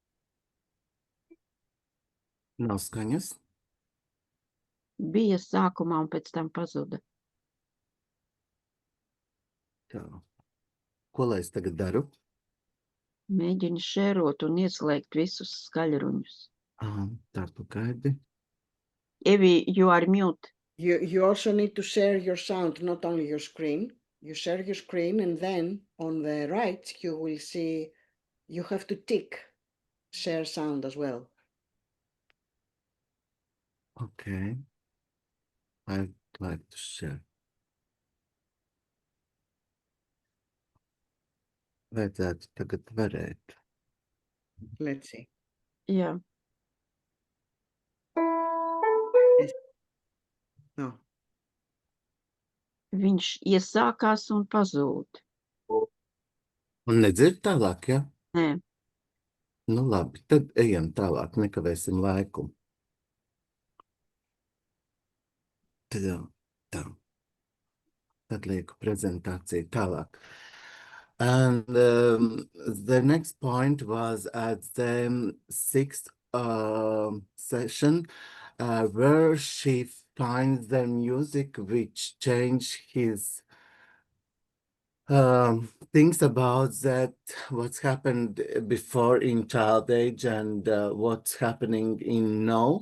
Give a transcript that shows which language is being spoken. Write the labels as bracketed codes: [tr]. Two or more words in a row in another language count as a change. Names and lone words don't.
[lv] Nav skaņas. Bija sākumā un pēc tam pazuda. Tā. Ko lai es tagad daru? Mēģini šērot un ieslēgt visus skaļruņus. Tā pagaidi. [en] Evie, you are mute. You also need to share your sound, not only your screen. You share your screen and then on the right, you will see, you have to tick share sound as well. Okay. I'd like to share. [lv] Vajadzētu tagad varēt. [en] Let's see. [lv] Jā. [en] No. [lv] Viņš iesākās un pazūd. Un nedzird tālāk, ja? Nē. Nu labi, tad ejam tālāk, nekavēsim laiku. Tad lieku prezentāciju tālāk. [en] And the next point was at the sixth session where she finds the music which changed his things about that, what's happened before in child age and what's happening in now.